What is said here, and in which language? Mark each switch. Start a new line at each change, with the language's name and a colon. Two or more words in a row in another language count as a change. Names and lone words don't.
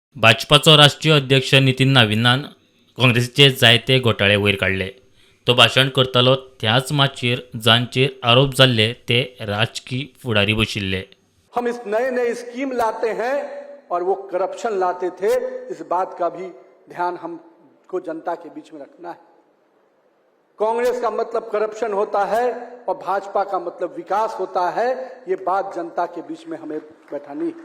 Konkani: भाजपाचो राष्ट्रीय अध्यक्ष नितीन नाविनान काँग्रेसीचे जायते घोटाळे वयर काढले। तो भाषण करतालो त्याच माचयेर जांचेर आरोप जाल्ले ते राजकीय फुडारी बशिल्ले।
Hindi: हम इस नए नए स्कीम लाते हैं और वो करप्शन लाते थे, इस बात का भी ध्यान हमको जनता के बीच में रखना है। कांग्रेस का मतलब करप्शन होता है और भाजपा का मतलब विकास होता है, ये बात जनता के बीच में हमें बैठानी है।